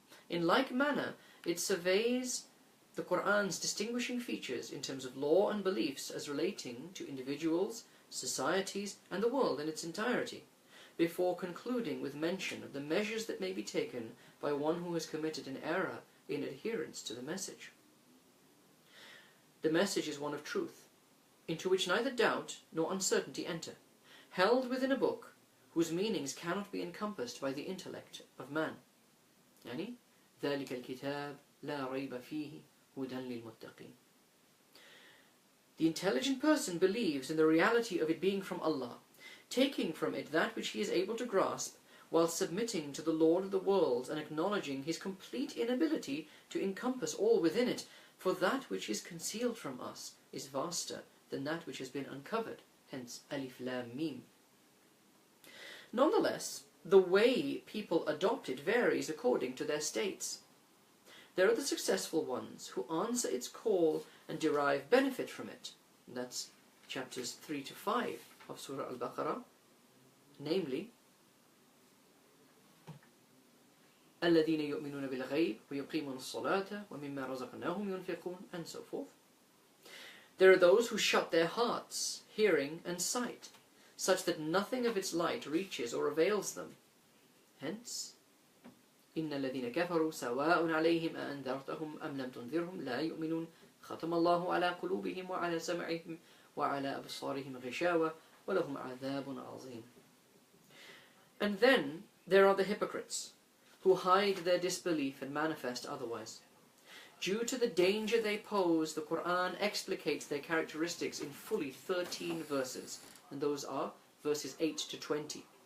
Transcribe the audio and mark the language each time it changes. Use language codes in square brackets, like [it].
[en] In like manner, it surveys the Quran's distinguishing features in terms of law and beliefs as relating to individuals, societies, and the world in its entirety, before concluding with mention of the measures that may be taken by one who has committed an error in adherence to the message. The message is one of truth, into which neither doubt nor uncertainty enter, held within a book whose meanings cannot be encompassed by the intellect of man. [ar] يعني ذلك الكتاب لا ريب فيه هدى للمتقين. [en] The intelligent person believes in the reality of it being from Allah, taking from it that which he is able to grasp, while submitting to the Lord of the worlds and acknowledging his complete inability to encompass all within it, for that which is concealed from us is vaster than that which has been uncovered, hence Alif Lam Mim. Nonetheless, the way people adopt it varies according to their states. There are the successful ones who answer its call and derive benefit from it. And that's chapters 3 to 5 of Surah al-Baqarah, namely [ar] الذين يؤمنون بالغيب ويقيمون الصلاة ومما رزقناهم ينفقون, [en] and so forth. There are those who shut their hearts, hearing and sight, such that nothing of its light reaches or avails them. Hence, [ar] إن الذين كفروا سواء عليهم أأنذرتهم أم لم تنذرهم لا يؤمنون ختم الله على قلوبهم وعلى سمعهم وعلى أبصارهم غشاوة ولهم عذاب عظيم. [en] And then there are the hypocrites, who hide their disbelief and manifest otherwise. Due to the danger they pose, the Quran explicates their characteristics in fully 13 verses, and those are verses 8 to 20.